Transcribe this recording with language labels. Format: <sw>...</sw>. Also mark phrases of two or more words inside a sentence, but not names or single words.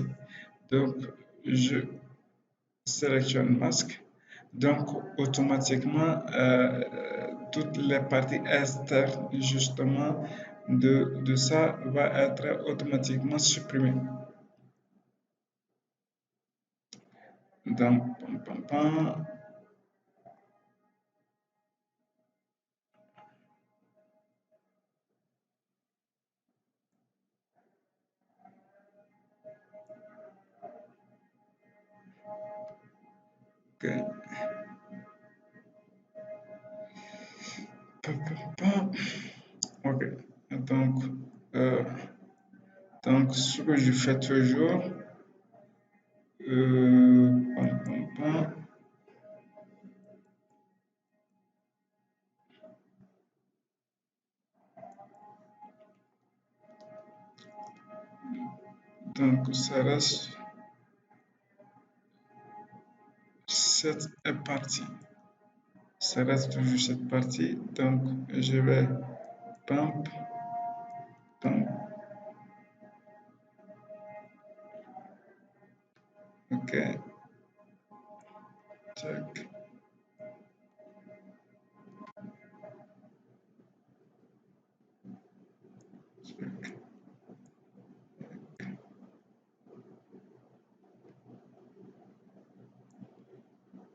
<fr>Donc, je sélectionne masque. Donc, automatiquement, toutes les parties externes, justement, de ça va être automatiquement supprimée. Donc, pam, pam, pam. Ok. Pam, pam, pam. Ok. Donc, euh, donc, ce que je fais toujours, pam, pam, pam. Donc, ça reste cette partie. Ça reste toujours cette partie. Donc, je vais pump, pump. Ok.</fr> <en>Check. Check.</en> <fr>Ok.</fr>